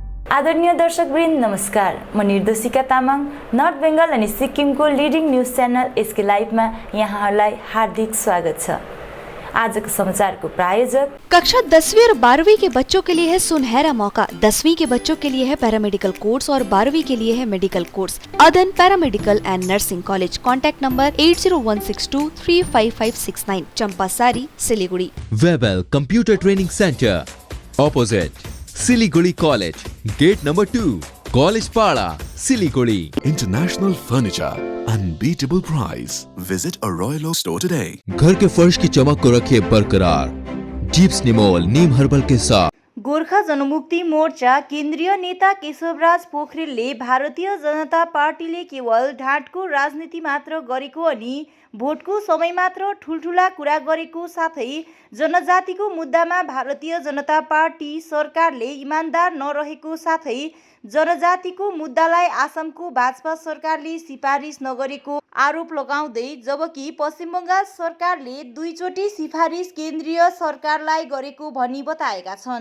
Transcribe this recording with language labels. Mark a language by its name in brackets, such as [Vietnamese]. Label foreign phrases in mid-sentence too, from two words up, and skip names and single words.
[Nepali] आदरणीय दर्शकवृन्द नमस्कार। म निर्देशिका तामाङ नर्थ बेंगल अनि सिक्किमको [English] leading news channel [Nepali] एसके लाइभमा यहाँहरूलाई हार्दिक स्वागत छ। आजको समाचारको प्रायोजक [Hindi] कक्षा 10वीं और 12वीं के बच्चों के लिए है सुनहरा मौका। 10वीं के बच्चों के लिए है [English] paramedical course [Hindi] और 12वीं के लिए है [English] medical course. [Hindi] अदन पैरामेडिकल एंड नर्सिंग कॉलेज। [English] contact number [Hindi] 8016235569, चंपासारी, सिलीगुड़ी। वेबल कंप्यूटर ट्रेनिंग सेंटर ऑपोजिट सिलीगुड़ी कॉलेज, [English] gate number [Hindi] 2, कॉलेज पाड़ा, सिलीगुड़ी। [English] International furniture, unbeatable price. Visit a Royal Oak store today. [Hindi] घर के फर्श की चमक को रखे बरकरार जीप्स निमोल नीम हर्बल के साथ। [Nepali] गोर्खा जनमुक्ति मोर्चा केन्द्रीय नेता केशवराज पोखरेलले भारतीय जनता पार्टीले केवल ढाँटको राजनीति मात्र गरेको अनि भोटको समय मात्र ठुलठुला कुरा गरेको साथै जनजातिको मुद्दामा भारतीय जनता पार्टी सरकारले इमानदार नरहेको साथै जनजातिको मुद्दालाई आसामको भाजपा सरकारले सिफारिस नगरेको आरोप लगाउँदै, जबकि पश्चिम बङ्गाल सरकारले दुईचोटि सिफारिस केन्द्रीय सरकारलाई गरेको भनी बताएका छन्।